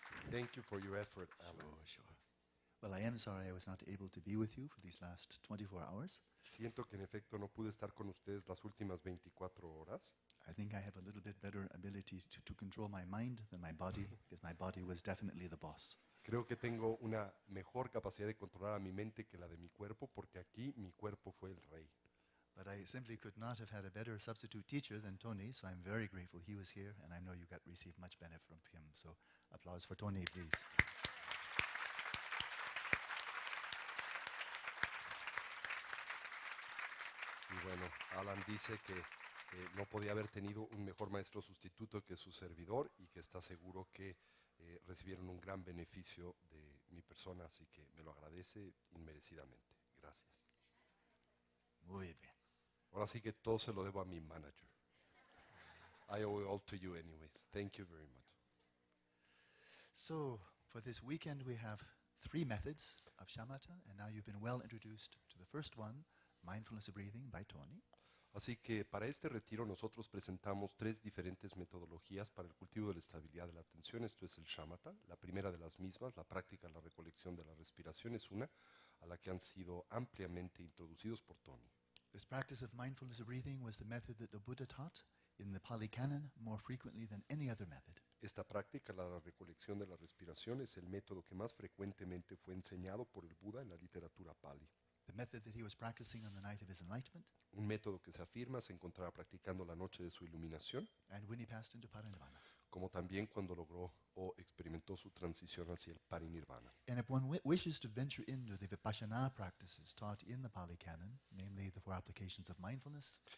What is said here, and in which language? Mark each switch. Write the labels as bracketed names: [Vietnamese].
[English] Thank you for your effort, Alan. Sure. Well, I am sorry I was not able to be with you for these last 24 hours. [Spanish] Siento que en efecto no pude estar con ustedes las últimas 24 horas. [English] I think I have a little bit better ability to control my mind than my body, because my body was definitely the boss. [Spanish] Creo que tengo una mejor capacidad de controlar a mi mente que la de mi cuerpo, porque aquí mi cuerpo fue el rey. [English] But I simply could not have had a better substitute teacher than Tony, so I'm very grateful he was here, and I know you got received much benefit from him. So applause for Tony, please. [Spanish] Y bueno, Alan dice que no podía haber tenido un mejor maestro sustituto que su servidor y que está seguro que recibieron un gran beneficio de mi persona, así que me lo agradece inmerecidamente. Gracias. Muy bien. Ahora sí que todo se lo debo a mi manager. [English] I owe it all to you anyways. Thank you very much. So, for this weekend we have 3 methods of shamatha, and now you've been well introduced to the first one, mindfulness of breathing by Tony. [Spanish] Así que para este retiro nosotros presentamos 3 diferentes metodologías para el cultivo de la estabilidad de la atención. Esto es el shamatha. La primera de las mismas, la práctica de la recolección de la respiración, es una a la que han sido ampliamente introducidos por Tony. [English] This practice of mindfulness of breathing was the method that the Buddha taught in the Pali Canon more frequently than any other method. [Spanish] Esta práctica, la recolección de la respiración, es el método que más frecuentemente fue enseñado por el Buda en la literatura Pali. [English] The method that he was practicing on the night of his enlightenment, [Spanish] Un método que se afirma se encontraba practicando la noche de su iluminación, [English] and when he passed into parinirvana. [Spanish] como también cuando logró o experimentó su transición hacia el parinirvana. [English] And if one wishes to venture into the vipassana practices taught in the Pali Canon, namely the 4 applications of mindfulness,